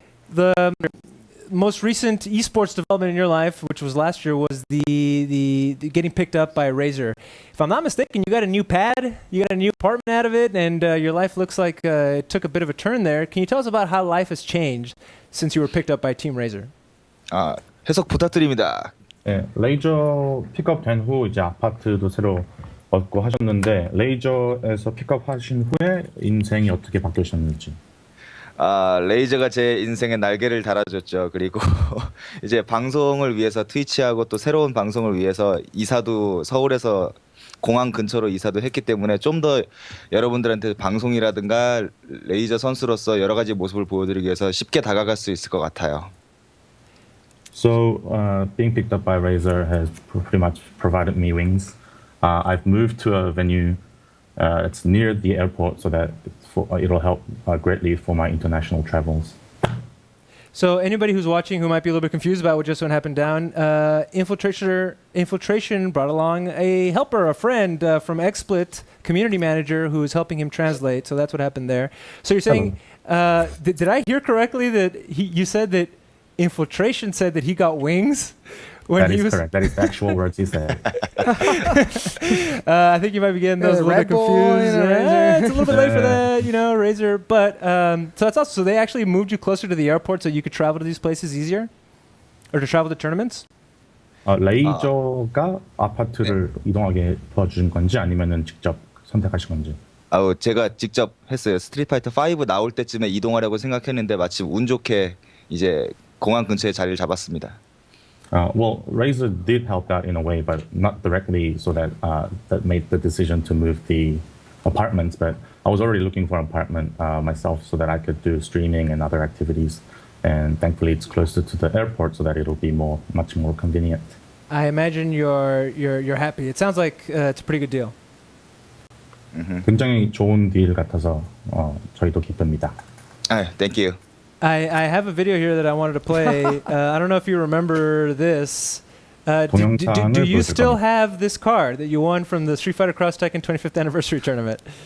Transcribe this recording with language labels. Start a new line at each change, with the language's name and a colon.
English: The most recent esports development in your life, which was last year, was the getting picked up by Razer. If I'm not mistaken, you got a new pad, you got a new apartment out of it, and your life looks like it took a bit of a turn there. Can you tell us about how life has changed since you were picked up by Team Razer?
Korean: 해석 부탁드립니다. 네, 레이저 픽업된 후 이제 아파트도 새로 얻고 하셨는데 레이저에서 픽업하신 후에 인생이 어떻게 바뀌셨는지. 레이저가 제 인생에 날개를 달아줬죠. 그리고 이제 방송을 위해서 트위치하고 또 새로운 방송을 위해서 이사도 서울에서 공항 근처로 이사도 했기 때문에 좀 더 여러분들한테 방송이라든가 레이저 선수로서 여러 가지 모습을 보여드리기 위해서 쉽게 다가갈 수 있을 것 같아요.
English: So being picked up by Razer has pretty much provided me wings. I've moved to a venue. It's near the airport, so that it'll help greatly for my international travels. So anybody who's watching who might be a little bit confused about what just happened down, Infiltration brought along a helper, a friend from XSplit, community manager, who is helping him translate. So that's what happened there. So you're saying, did I hear correctly that you said that Infiltration said that he got wings? That is correct. That is the actual words he said. I think you might be getting those a little bit confused. It's a little bit late for that, Razer. But so that's awesome. So they actually moved you closer to the airport so you could travel to these places easier? Or to travel to tournaments?
Korean: 레이저가 아파트를 이동하게 도와준 건지 아니면은 직접 선택하신 건지. 제가 직접 했어요. 스트리트 파이터 5 나올 때쯤에 이동하려고 생각했는데 마침 운 좋게 이제 공항 근처에 자리를 잡았습니다.
English: Well, Razer did help out in a way, but not directly, so that that made the decision to move the apartments. But I was already looking for an apartment myself, so that I could do streaming and other activities. And thankfully, it's closer to the airport, so that it'll be much more convenient. I imagine you're happy. It sounds like it's a pretty good deal.
Korean: 굉장히 좋은 딜 같아서 저희도 기쁩니다.
English: Thank you. I have a video here that I wanted to play. I don't know if you remember this. Do you still have this card that you won from the Street Fighter Cross Tekken 25th anniversary tournament?